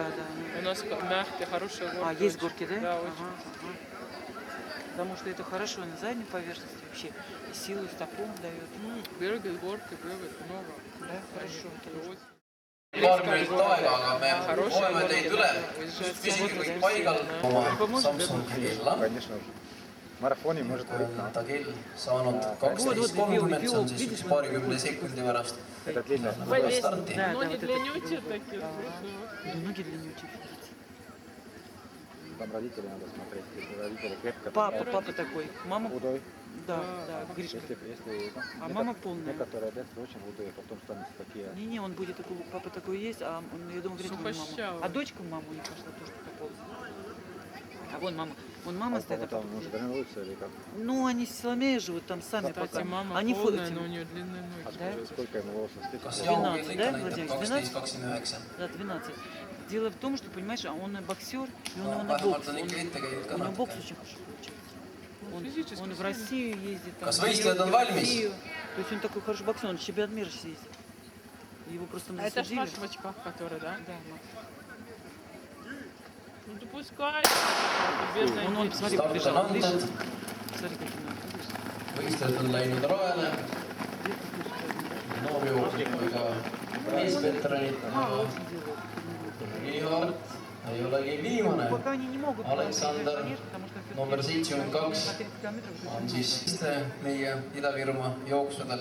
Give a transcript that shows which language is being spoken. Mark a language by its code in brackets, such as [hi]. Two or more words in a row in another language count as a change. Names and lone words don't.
[ru] Да, да. У нас мягкие, хорошие горки. А, есть горки, да? Да, очень. Ага. Потому что это хорошо на задней поверхности вообще. И силу стопом дает. Бегает, горки бегает много. Да, хорошо. Это очень. [et] Paar minutit aega, aga me hoiame teid üle. Püsige kõik paigal. Oma Samsung kella. [ru] Марафоне может быть. [et] On ta kell saanud 12:30, see on siis üks paarikümne sekundi pärast. [ru] Это длинно. [et] Läheb starti. [ru] Да, Ноги вот это длиннючие такие. Да, ноги длиннючие. Там родители надо смотреть. Если родители крепко. Папа такой. Мама. Худой. Да, да, Гришка. Если А мама полная. некоторые детства очень худые, потом станут такие. Не, он будет такой, папа такой есть, а он, я думаю, Гришка мама. Сухощавый. А дочка мама у них пошла тоже такая полная. А вон мама. Вон мама стоит, а Там папа. может тренируются или как? Ну, они с Соломеей живут там сами Кстати, пока. мама Они полная, ходят. но у нее длинные ноги. А сколько ему волоса? [et] Kas 12, jahukell [ru] да, [et] ikka näitab [ru] Владимир? 12:29? Да, 12. Дело в том, что, понимаешь, он боксер, и он [et] No, [ru] на бокс. [et] vähemalt on ikka ette käinud ka [ru] У него бокс [et] natuke. [ru] очень хорошо получается. Физически Он в сильный. Россию ездит. Там, [et] Kas [ru] в [et] võistlejad on valmis? [ru] Россию. То есть он такой хороший боксер, он чемпионат мира ездит. Его просто А это ж засудили. наш в очках, который, да? Да, Макс. Ну, допускай. Бедная Он, дети. посмотри, Старт побежал. [et] on [ru] Видишь? [et] antud, [ru] Смотри, как он видишь? [et] võistlejad on läinud rajale. Noorjooksid kui ka meesveteranid. Riihart ei olegi viimane. [ru] Пока они не могут Aleksander, потому что [et] number 72 [ru] 30 километров. [et] on siis meie Ida-Virumaa jooksudel.